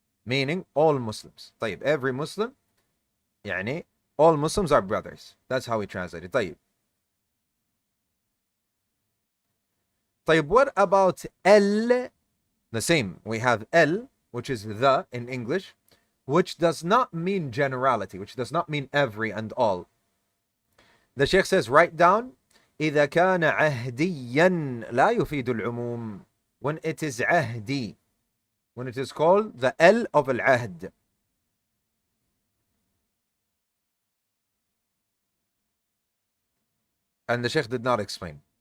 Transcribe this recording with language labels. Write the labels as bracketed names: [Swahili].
[English] Meaning, all Muslims. طيب, every Muslim, all Muslims are brothers. That's how we translate it. [Arabic] طيب. [English] طيب, what about el? The same. We have el, which is the in English, which does not mean generality, which does not mean every and all. The Shaykh says, write down [Arabic] إذا كان عهديا لا يفيد العموم. [English] When it is عهدي, when it is called the L of al-ahd. And the Shaykh did not explain.